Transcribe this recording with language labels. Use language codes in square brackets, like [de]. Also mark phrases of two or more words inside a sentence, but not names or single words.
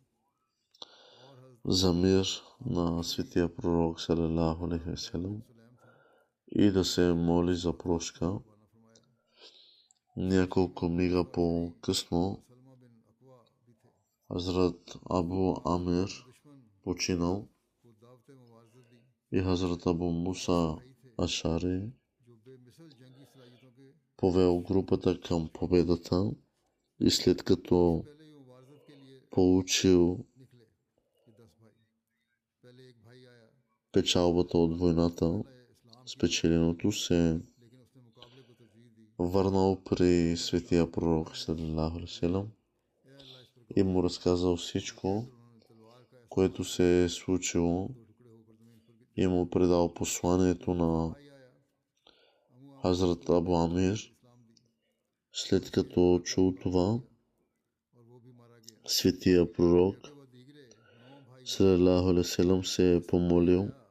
[bg] за мир на светия пророк [ar] صلى الله عليه وسلم [bg] и да се моли за прошка. Няколко мига по-късно Хазрат Абу Амир починал и Хазрат Абу Муса Ашари повел групата към победата и след като получил печалбата от войната, спечеленото се върнал при светия пророк [ar] صلى الله عليه وسلم [bg] и му разказал всичко, което се е случило и му предал посланието на Хазрат Абу Амир. След като чул това, светия пророк [ar] صلى الله عليه وسلم [bg] се е помолил